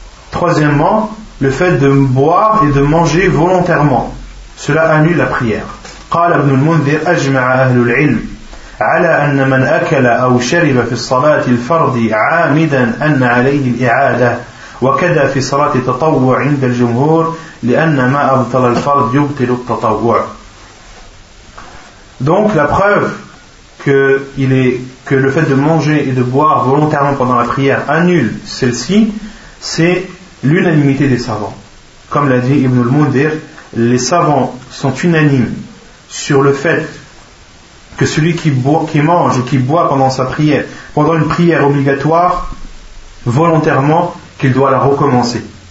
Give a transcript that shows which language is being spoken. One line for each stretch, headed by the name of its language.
French: Troisièmement, le fait de boire et de manger volontairement, cela annule la prière.
Arabic: قال ابن المنذر أجمع أهل العلم على أن من أكل أو شرب في الصلاة الفرض عامدا أن عليه الإعادة وكذا في صلاة التطوع عند الجمهور لأن ما أبطل الفرض يبطل التطوع.
French: Donc la preuve que le fait de manger et de boire volontairement pendant la prière annule celle-ci, c'est l'unanimité des savants. Comme l'a dit Ibn al-Mundhir, les savants sont unanimes sur le fait que celui qui mange ou qui boit pendant sa prière, pendant une prière obligatoire, volontairement, qu'il doit la recommencer.